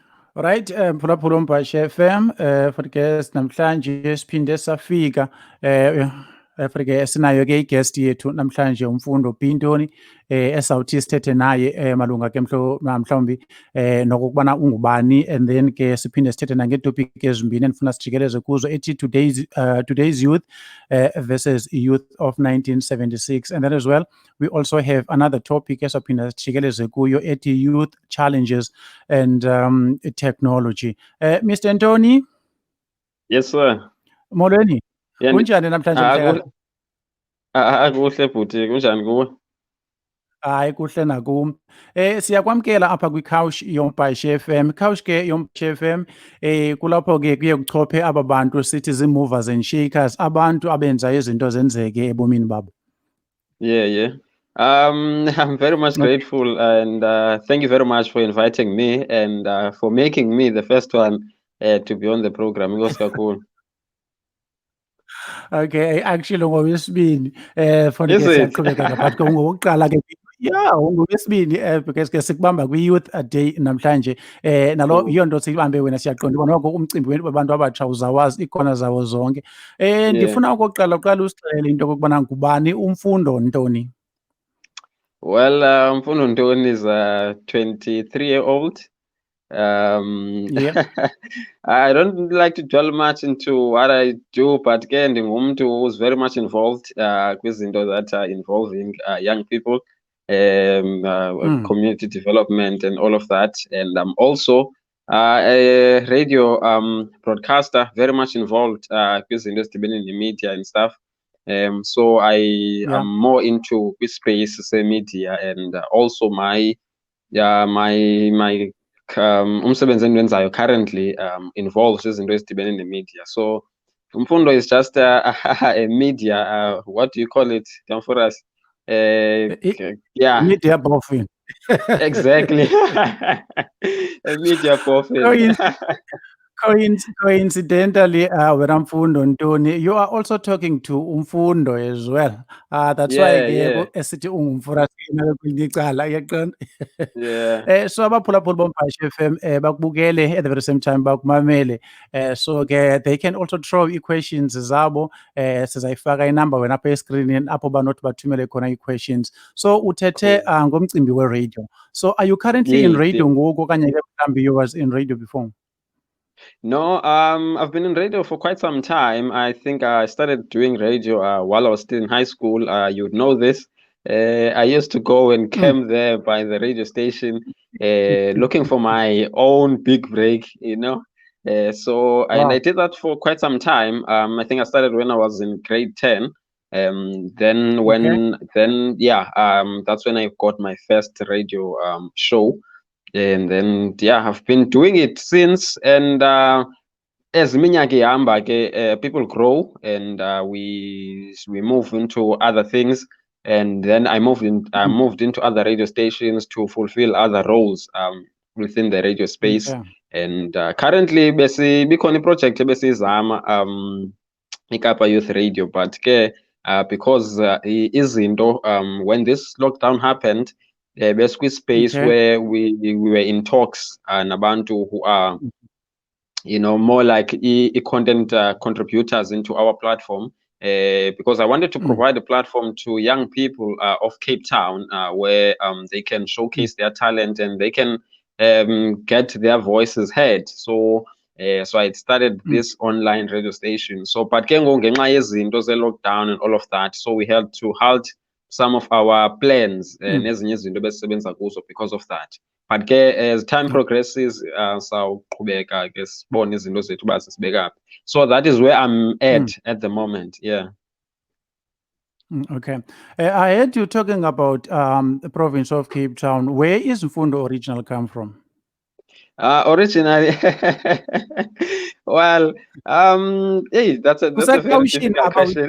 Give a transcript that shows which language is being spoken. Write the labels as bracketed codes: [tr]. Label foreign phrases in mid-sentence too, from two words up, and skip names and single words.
[xh] Right, mphulaphula uMbhashe FM, [en] for guest [xh] namhlanje siphinde safika for ke sinayo ke i-guest yethu namhlanje uMfundo Ntoni esawuthi sithethe naye malunga ke mhlawumbi nokubana ungubani, [en] and then [xh] ke siphinde sithethe nangeetopic ezimbini endifuna sijikeleze kuzo ethi [en] today's youth versus youth of 1976, and then as well we also have another topic [xh] esawuphinda sijikeleze kuyo ethi [en] youth challenges and technology. Mr. [xh] Ntoni, [en] Yes, sir. [xh] molweni. [en] Yeah, [xh] Kunjani namhlanje mhlekazi? kuhle bhuti, kunjani kuwe? Hayi kuhle nakum. Siyakwamkela apha kwi-Couch yoMbhashe FM. Couch ke yoMbhashe FM kulapho ke kuye kuchophe aba bantu sithi zii- [en] movers and shakers, [xh] abantu abenza izinto zenzeke ebomini babo. [en] Yeah. I'm very much grateful, and thank you very much for inviting me and for making me the first one to be on the program. [xh] Inkosi kakhulu. Okay, actually ngowesibini funa [en] Is [xh] ke [en] it? [xh] siyaqhubeka ke but ngowokuqala ke yeah ngowesibini because ke sikubamba kwi-youth day namhlanje nalo yiyo nto siyibambe wena siyaqonda uba noko umcimbi wabantu abatsha uzawazi ikhona zawo zonke. [en] Yeah. [xh] Ndifuna okokuqala uqala usixelele into okokubana ngubani uMfundo Ntoni. [en] Well, Mfundo Ntoni is a 23-year-old. Yeah. I don't like to dwell much into what I do, but [xh] ke ndingumntu [en] who's very much involved kwizinto that are involving young people, community development and all of that. And I'm also a radio broadcaster, very much involved [xh] kwizinto ezidibene nemedia [en] and stuff. So I am more into this space, say media, and also my [xh] umsebenzi endiwenzayo [en] currently involves [xh] izinto ezidibene nemedia. [en] So Mfundo is just a media, what do you call it, Mfuras? Yeah. Media boffin. Exactly. A media boffin. Coincidentally, wena Mfundo Ntoni, you are also talking to Mfundo as well. That's why [xh] ke esithi ungumfurasini kwelinye icala, uyaqonda? [en] Yeah. [xh] So abaphulaphuli boMbhashe FM bakubukele [en] at the very same time [xh] bakumamele. [en] So ke they can also throw ii-questions zabo. [xh] Sizayifaka inamba wena apha escreenini apho banothi bathumele khona ii-questions. [en] So [xh] uthethe ngomcimbi we-radio. [en] So are you currently in radio [xh] ngoku okanye ke mhlawumbi [en] you was in radio before? No, I've been in radio for quite some time. I think I started doing radio while I was still in high school. You would know this. I used to go and camp there by the radio station, looking for my own big break, you know. And I did that for quite some time. I think I started when I was in grade 10. That's when I got my first radio show. And then I've been doing it since. And as [xh] iminyaka ihamba ke [en] people grow, and we move into other things. And then I moved into other radio stations to fulfill other roles within the radio space. And currently [xh] bikhona iproject ebesizama [en] iKapa Youth Radio, but ke because izinto when this lockdown happened, basically space where we were in talks nabantu who are more like content contributors into our platform, because I wanted to provide a platform to young people of Cape Town where they can showcase their talent and they can get their voices heard. So I started this online radio station. So but [xh] ke ngoku ngenxa yezinto ze-lockdown [en] and all of that, so we had to halt some of our plans [xh] nezinye izinto ebesisebenza kuzo [en] because of that. But ke as time progresses [xh] sawuqhubeka ke sibone izinto zethu uba sisibeka phi. [en] So that is where I'm at the moment. Yeah. Okay. I heard you talking about the province of Cape Town. Where is Mfundo originally come from? Originally, well, hey, that's a very difficult question.